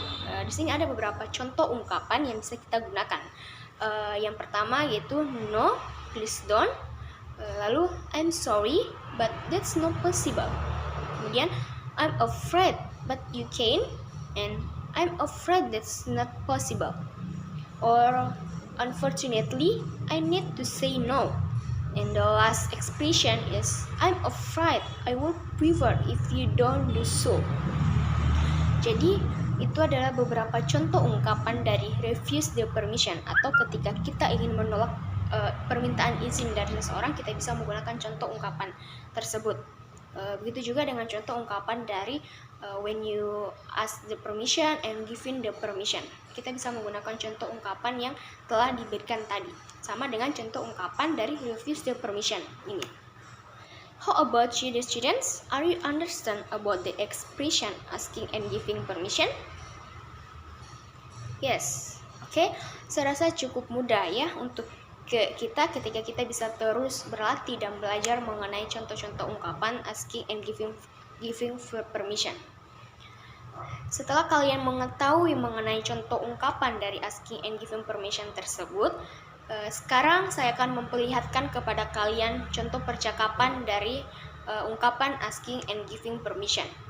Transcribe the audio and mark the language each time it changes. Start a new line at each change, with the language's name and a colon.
Indonesian: Di sini ada beberapa contoh ungkapan yang bisa kita gunakan. Yang pertama yaitu
English: no, please don't.
Indonesian: Lalu
English: I'm sorry, but that's not possible.
Indonesian: Kemudian
English: I'm afraid, but you can. And I'm afraid that's not possible. Or unfortunately, I need to say no. And the last expression is I'm afraid, I would prefer if you don't do so.
Indonesian: Jadi itu adalah beberapa contoh ungkapan dari
English: refuse the permission,
Indonesian: atau ketika kita ingin menolak permintaan izin dari seseorang, kita bisa menggunakan contoh ungkapan tersebut. Begitu juga dengan contoh ungkapan dari
English: when you ask the permission
Indonesian: and giving the permission. Kita bisa menggunakan contoh ungkapan yang telah diberikan tadi, sama dengan contoh ungkapan dari
English: refuse the permission
Indonesian: ini.
English: How about you, the students? Are you understand about the expression asking and giving permission? Yes, okay.
Indonesian: Saya rasa cukup mudah ya untuk kita ketika kita bisa terus berlatih dan belajar mengenai contoh-contoh ungkapan
English: asking and giving permission.
Indonesian: Setelah kalian mengetahui mengenai contoh ungkapan dari
English: asking and giving permission
Indonesian: tersebut, sekarang saya akan memperlihatkan kepada kalian contoh percakapan dari ungkapan asking and giving permission.